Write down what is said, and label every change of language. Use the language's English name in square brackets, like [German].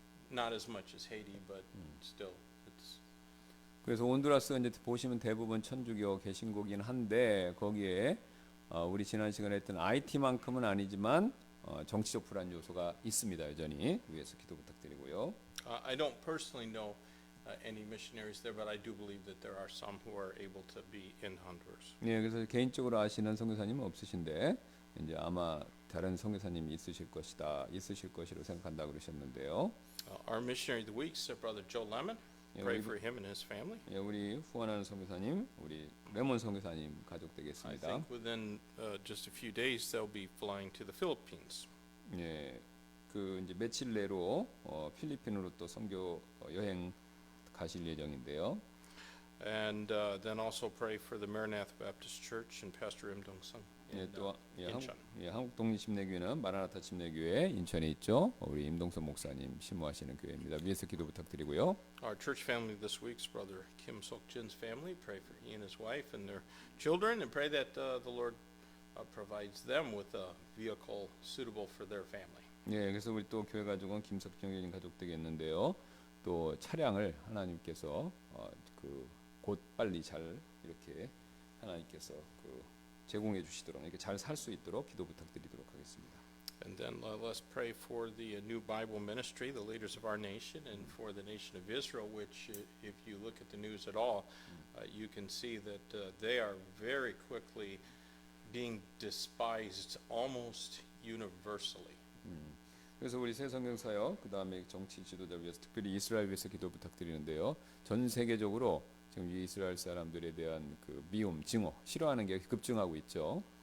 [English] Not as much as Haiti, but still, it's [Korean] 그래서 온두라스가 이제 보시면 대부분 천주교 개신교긴 한데 거기에 우리 지난 시간에 했던 IT만큼은 아니지만 정치적 불안 요소가 있습니다. 여전히 위에서 기도 부탁드리고요. [English] I don't personally know any missionaries there, but I do believe that there are some who are able to be in Honduras. [Korean] 예, 그래서 개인적으로 아시는 선교사님은 없으신데 이제 아마 다른 선교사님이 있으실 것이라고 생각한다 그러셨는데요. [English] Our missionary of the week is Brother Joe Lemon. Yeah, Pray we- for him and his family. [Korean] 예, 우리 후원하는 선교사님, 우리 레몬 선교사님 가족 [English] I [Korean] 되겠습니다. [English] think within just a few days they'll be flying to the Philippines. [Korean] 예, 그 이제 며칠 내로 필리핀으로 또 선교 여행 가실 예정인데요. [English] And then also pray for the Maranatha Baptist Church and Pastor Im Dong-sung [Korean] 예, [English] in [Korean] 또 [English] Incheon. [Korean] 한국 독립침례교회는 마라나타 침례교회 인천에 있죠. 우리 임동선 목사님 심무하시는 교회입니다. 위에서 기도 부탁드리고요. [English] Our church family this week is Brother Kim Sok-jin's family. Pray for he and his wife and their children, and pray that the Lord provides them with a vehicle suitable for their family. [Korean] 예, 그래서 우리 또 교회 가족은 김석정 교인 가족 되겠는데요. 또 차량을 하나님께서 곧 빨리 잘 이렇게 하나님께서 제공해 주시도록 이렇게 잘 살 수 있도록 기도 부탁드리도록 하겠습니다. [English] And then let's pray for the new Bible ministry, the leaders of our nation, and for the nation of Israel, which, if you look at the news at all, you can see that they are very quickly being despised almost universally. [Korean] 그래서 우리 새 성경사역 그다음에 정치 지도자를 위해서 특별히 이스라엘 위해서 기도 부탁드리는데요. 전 세계적으로 지금 이 이스라엘 사람들에 대한 그 미움, 증오, 싫어하는 게 급증하고 있죠.